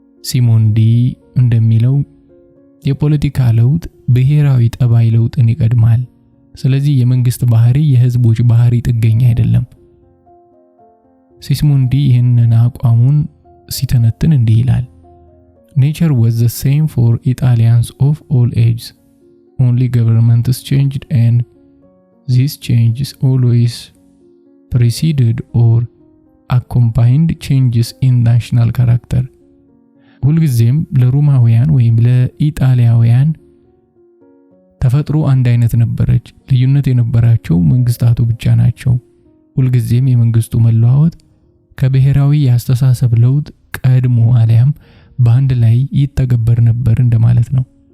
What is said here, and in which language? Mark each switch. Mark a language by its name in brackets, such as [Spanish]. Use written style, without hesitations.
[Amharic] ሲሞንዲ እንደሚለው የፖለቲካ ለውጥ ብሔራዊ ጠባይ ለውጥን ይቀድማል። ስለዚህ የመንግስት ባህሪ የህዝቦች ባህሪ ጥገኛ አይደለም። ሲሞንዲ ይህንን አቋሙን ሲተነትን እንዲህ ይላል: [English] Nature was the same for Italians of all ages. Only governments changed, and these changes always preceded or accompanied changes in national character. [Amharic] ሁልጊዜም ለሮማውያን ወይም ለኢጣሊያውያን ተፈጥሮ አንድ አይነት ነበረች። ልዩነት የነበራቸው መንግስታቱ ብቻ ናቸው። ሁልጊዜም የመንግስቱ መለዋወጥ ከብሔራዊ የአስተሳሰብ ለውጥ ቀድሞ አሊያም በአንድ ላይ ይተገበር ነበር እንደማለት ነው።